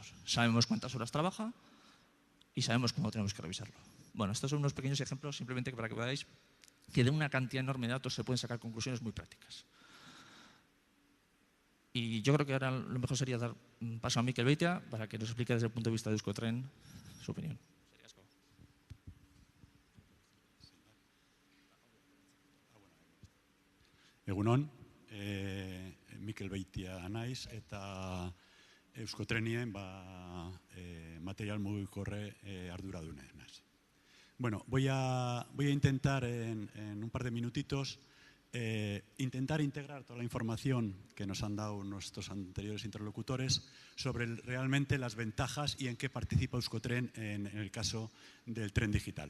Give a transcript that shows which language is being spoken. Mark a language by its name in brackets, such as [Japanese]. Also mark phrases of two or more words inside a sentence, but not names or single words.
[Spanish] Sabemos cuántas horas trabaja y sabemos cómo tenemos que revisarlo. Bueno, estos son unos pequeños ejemplos simplemente para que veáis que de una cantidad enorme de datos se pueden sacar conclusiones muy prácticas. Y yo creo que ahora lo mejor sería dar un paso a Miquel Beitia para que nos explique desde el punto de vista de Euskotren su opinión. [Basque] Egunon, Miquel Beitia naiz eta Euskotrenien material mugikorre arduradune naiz. [Spanish] Bueno, voy a intentar en un par de minutitos intentar integrar toda la información que nos han dado nuestros anteriores interlocutores sobre realmente las ventajas y en qué participa Euskotren en el caso del tren digital.